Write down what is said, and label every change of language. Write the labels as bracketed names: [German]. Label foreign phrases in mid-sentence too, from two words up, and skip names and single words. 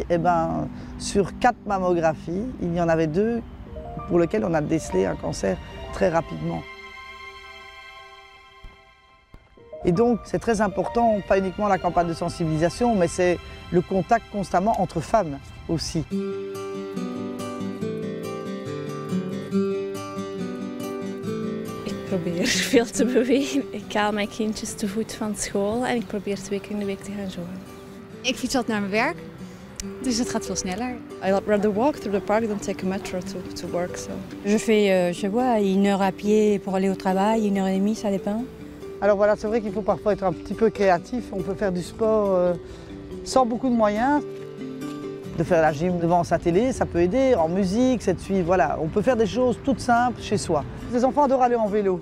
[French] Et ben, sur 4 mammographies, il y en avait 2 pour lesquelles on a décelé un cancer très rapidement. Et donc, c'est très important, pas uniquement la campagne de sensibilisation, mais c'est le contact constamment entre femmes aussi. [Dutch] Ik probeer veel te bewegen. Ik haal mijn kindjes te voet van school en ik probeer 2 keer in de week te gaan joggen. Ik fiets altijd naar mijn werk, dus het gaat veel sneller. [English] I'd rather walk through the park than take a metro to work. So. [French] Je fais, je vois, 1 heure à pied pour aller au travail, 1 heure et demie, ça dépend. Alors voilà, c'est vrai qu'il faut parfois être un petit peu créatif. On peut faire du sport sans beaucoup de moyens. De faire la gym devant sa télé, ça peut aider, en musique, c'est de suivre, voilà. On peut faire des choses toutes simples chez soi. Les enfants adorent aller en vélo.